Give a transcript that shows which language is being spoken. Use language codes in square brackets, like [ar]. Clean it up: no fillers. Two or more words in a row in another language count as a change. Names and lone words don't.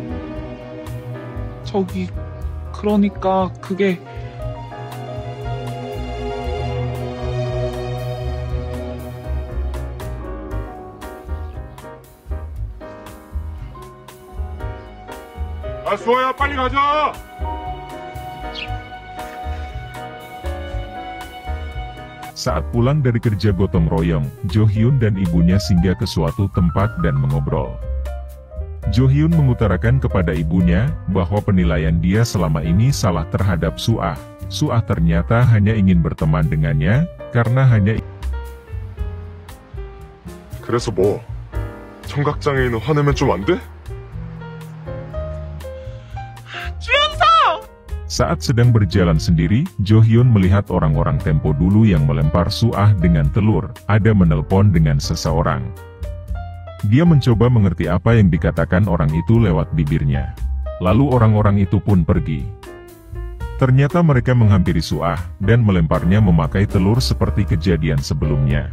[ko] 저기, 그러니까 그게... 아, 수아야, 빨리 가자! [id] Saat pulang dari kerja gotong royong, Jo Hyun dan ibunya singgah ke suatu tempat dan mengobrol. Jo Hyun mengutarakan kepada ibunya, bahwa penilaian dia selama ini salah terhadap Suah. Suah ternyata hanya ingin berteman dengannya, karena hanya... [ko] 그래서 뭐? 청각장애인은 화내면 좀 안 돼? 주연상! [id] Saat sedang berjalan sendiri, Jo Hyun melihat orang-orang Tempo dulu yang melempar Suah dengan telur, ada menelpon dengan seseorang. Dia mencoba mengerti apa yang dikatakan orang itu lewat bibirnya. Lalu orang-orang itu pun pergi. Ternyata mereka menghampiri Suah, dan melemparnya memakai telur seperti kejadian sebelumnya.